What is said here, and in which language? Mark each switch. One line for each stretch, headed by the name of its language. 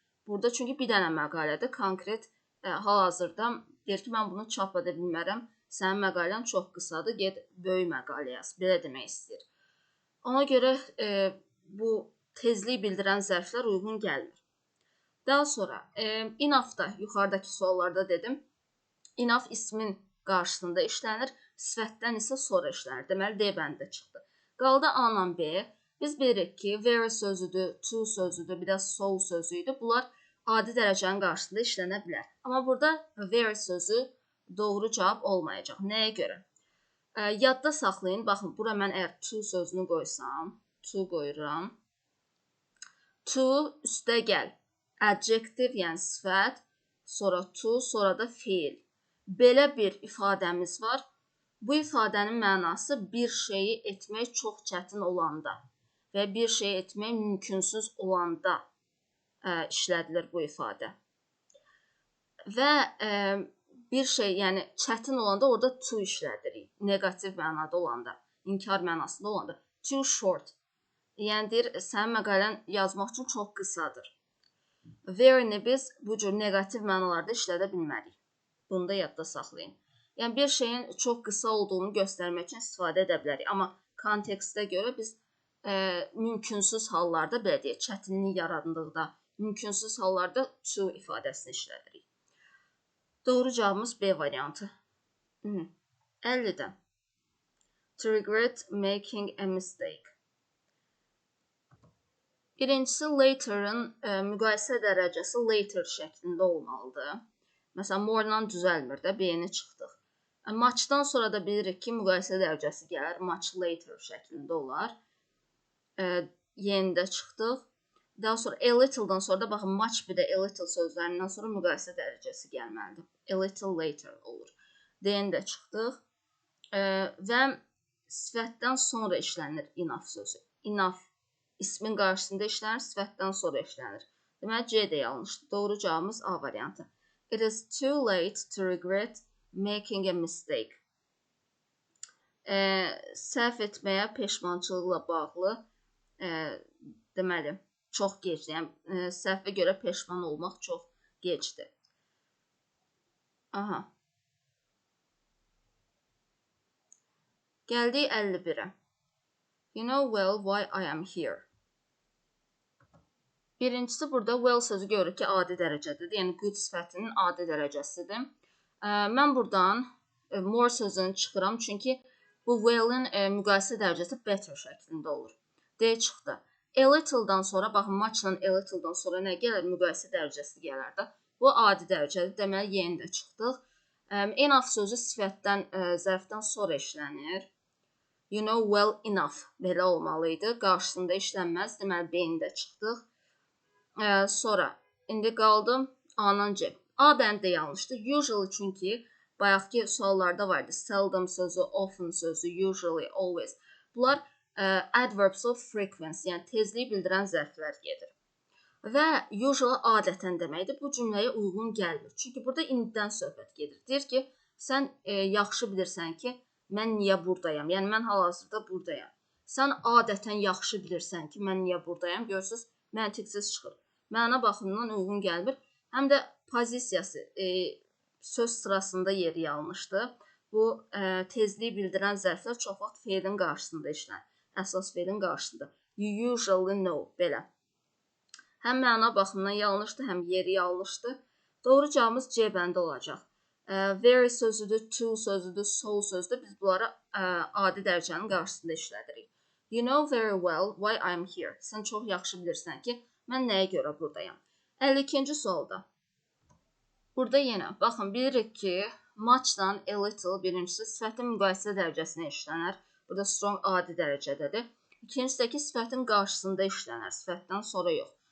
Azerbaijani: Burada çünki bir dənə məqalədir, konkret hal-hazırda deyir ki, mən bunu çap edə bilmərəm, sənin məqalən çox qısadır, get böyük məqalə yaz, belə demək istəyir. Ona görə bu tezliyi bildirən zərflər uyğun gəlmir. Daha sonra, enough-da yuxarıdakı suallarda dedim, enough ismin qarşısında işlənir, sifətdən isə sonra işlənir. Deməli, D bəndi çıxdı. Qaldı A-la B. Biz bilirik ki, very sözüdür, to sözüdür, bir də so sözüdür. Bunlar adi dərəcənin qarşısında işlənə bilər. Amma burada very sözü doğru cavab olmayacaq. Nəyə görə? Yadda saxlayın. Baxın, bura mən əgər to sözünü qoysam, to qoyuram. To üstə gəl. Adjective, yəni sifət, sonra to, sonra da fiil. Belə bir ifadəmiz var. Bu ifadənin mənası bir şeyi etmək çox çətin olanda və bir şeyi etmək mümkünsüz olanda işlədilir bu ifadə. Və bir şey, yəni çətin olanda orada to işlədirik. Negativ mənada olanda, inkar mənasında olanda.
English: Too short.
Azerbaijani: Yəni deyir, sənin məqalən yazmaq üçün çox qısadır. Very-ni biz bu cür negativ mənalarda işlədə bilmərik. Bunu da yadda saxlayın. Yəni, bir şeyin çox qısa olduğunu göstərmək üçün istifadə edə bilərik. Amma kontekstə görə biz mümkünsüz hallarda, belə deyək, çətinlik yarandıqda, mümkünsüz hallarda to ifadəsini işlədirik. Doğru cavabımız B variantı. 50-də.
English: To regret making a mistake.
Azerbaijani: Birincisi, later-ın müqayisə dərəcəsi later şəklində olmalıdır. Məsələn, more-la düzəlmir də, B-ni çıxdıq. Much-dan sonra da bilirik ki, müqayisə dərəcəsi gəlir, much later şəklində olar. Yenidə çıxdıq. Daha sonra a little-dan sonra da, baxın, much bir də a little sözlərindən sonra müqayisə dərəcəsi gəlməlidir. A little later olur. D-ni də çıxdıq. Və sifətdən sonra işlənir enough sözü. Enough ismin qarşısında işlənir, sifətdən sonra işlənir. Deməli, C də yanlışdır. Doğru cavabımız A variantı.
English: It is too late to regret making a mistake.
Azerbaijani: Səhv etməyə peşmançılıqla bağlı, deməli, çox gec, yəni səhvə görə peşman olmaq çox gecdir. Aha. Gəldik 51-ə.
English: You know well why I am here.
Azerbaijani: Birincisi, burada well sözü görürük ki, adi dərəcədir. Yəni, good sifətinin adi dərəcəsidir. Mən buradan more sözünü çıxıram, çünki bu well-in müqayisə dərəcəsi better şəklində olur. D çıxdı. A little-dan sonra, baxın, much-la a little-dan sonra nə gəlir? Müqayisə dərəcəsi gələr də. Bu adi dərəcədir. Deməli, yeni də çıxdıq. Enough sözü sifətdən, zərfdən sonra işlənir.
English: You know well enough.
Azerbaijani: Belə olmalıydı. Qarşısında işlənməz. Deməli, B-ni də çıxdıq. Sonra, indi qaldı A-dan C. A bəndi yanlışdır. Usually çünki bayaqki suallarda vardı. Seldom sözü, often sözü, usually, always. Bunlar
English: adverbs of frequency,
Azerbaijani: yəni tezliyi bildirən zərflər gedir. Və usually adətən deməkdir. Bu cümləyə uyğun gəlmir. Çünki burada indidən söhbət gedir. Deyir ki, sən yaxşı bilirsən ki, mən niyə buradayam? Yəni mən hal-hazırda buradayam. Sən adətən yaxşı bilirsən ki, mən niyə buradayam? Görürsüz, məntiqsiz çıxır. Məna baxımından uyğun gəlmir. Həm də pozisiyası söz sırasında yeri yanlışdır. Bu tezliyi bildirən zərflər çox vaxt feilin qarşısında işlənir. Əsas feilin qarşısında.
English: You usually know
Azerbaijani: belə. Həm məna baxımından yanlışdır, həm yeri yanlışdır. Doğru cavabımız C bəndi olacaq. Very sözüdür, to sözüdür, so sözüdür. Biz bunları adi dərəcənin qarşısında işlədirik.
English: You know very well why I'm here.
Azerbaijani: Sən çox yaxşı bilirsən ki, mən nəyə görə buradayam. 52-ci sualda. Burada yenə, baxın, bilirik ki, muchdan a little birincisi sifətin müqayisə dərəcəsinə işlənər. Burada strong adi dərəcədədir. İkincidəki sifətin qarşısında işlənər, sifətdən sonra yox.